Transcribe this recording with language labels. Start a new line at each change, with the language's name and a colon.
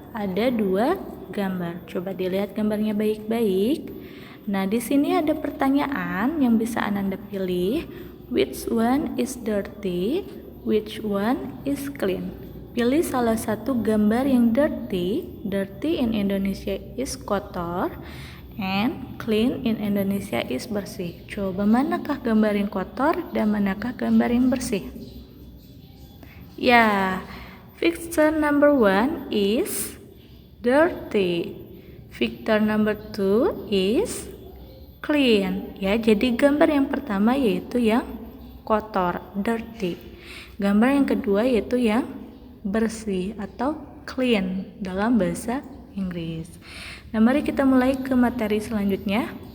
Indonesian: Ada dua gambar. Coba dilihat gambarnya baik-baik. Nah, di sini ada pertanyaan yang bisa Ananda pilih.
English: Which one is dirty? Which one is clean?
Indonesian: Pilih salah satu gambar yang dirty.
English: Dirty in Indonesia is kotor. And clean in Indonesia is bersih.
Indonesian: Coba manakah gambar yang kotor dan manakah gambar yang bersih?
English: Ya, picture number 1 is dirty. Picture number 2 is clean.
Indonesian: Ya, jadi gambar yang pertama yaitu yang kotor, dirty. Gambar yang kedua yaitu yang bersih atau clean dalam bahasa Inggris. Nah, mari kita mulai ke materi selanjutnya.